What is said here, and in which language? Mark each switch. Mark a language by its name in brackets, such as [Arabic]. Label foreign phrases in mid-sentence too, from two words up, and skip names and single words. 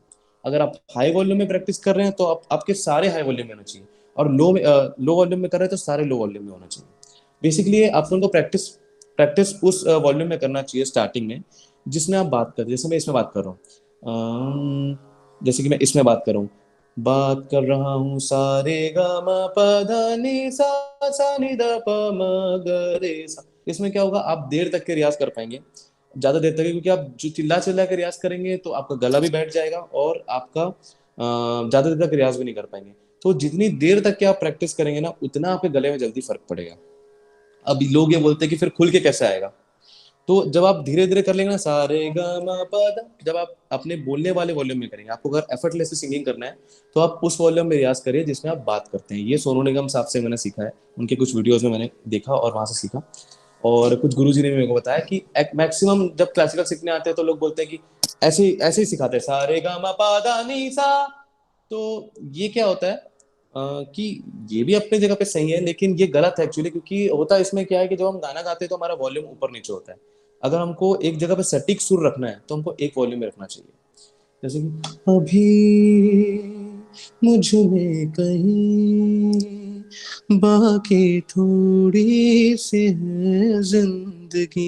[Hindi] अगर आप [English] high volume [Hindi] में प्रैक्टिस कर रहे हैं तो आपके सारे हाई वॉल्यूम में होना चाहिए, और [English] low volume [Hindi] में कर रहे हैं तो सारे लो वॉल्यूम में होना चाहिए। बेसिकली आप उनको प्रैक्टिस उस वॉल्यूम में करना चाहिए स्टार्टिंग में, जिसमें आप बात कर, जैसे मैं इसमें बात कर रहा हूँ, जैसे कि मैं इसमें बात कर रहा हूँ, बात कर रहा हूँ सारे ग म प ध नि सा सा नि द प म ग रे सा। इसमें क्या होगा, आप देर तक के रियाज कर पाएंगे, ज्यादा देर तक, क्योंकि आप जो चिल्ला चिल्ला के रियाज करेंगे तो आपका गला भी बैठ जाएगा और आपका ज्यादा देर तक रियाज भी नहीं कर पाएंगे। तो जितनी देर तक के आप प्रैक्टिस करेंगे ना, उतना आपके गले में जल्दी फर्क पड़ेगा। अब लोग ये बोलते हैं कि फिर खुल के कैसे आएगा, तो जब आप धीरे धीरे कर लेंगे ना, सारे ग म प ध, जब आप अपने बोलने वाले वॉल्यूम में करेंगे, आपको अगर [English] effortless singing [Hindi] करना है तो आप उस वॉल्यूम में रियाज करिए जिसमें आप बात करते हैं। ये सोनू निगम साहब से मैंने सीखा है, उनके कुछ वीडियोस में मैंने देखा और वहां से सीखा। और कुछ गुरुजी ने मेरे को बताया कि मैक्सिमम जब क्लासिकल सीखने आते हैं तो लोग बोलते हैं कि ऐसे ऐसे ही सिखाते हैं, सारे ग म प ध नि सा। तो ये क्या होता है कि ये भी अपनी जगह पे सही है, लेकिन ये गलत है एक्चुअली। क्योंकि होता है इसमें क्या है कि जब हम गाना गाते हैं तो हमारा वॉल्यूम ऊपर नीचे होता है। अगर हमको एक जगह पे सटीक सुर रखना है तो हमको एक वॉल्यूम में रखना चाहिए। जैसे कि अभी मुझ में कहीं बाकी थोड़ी सी है जिंदगी।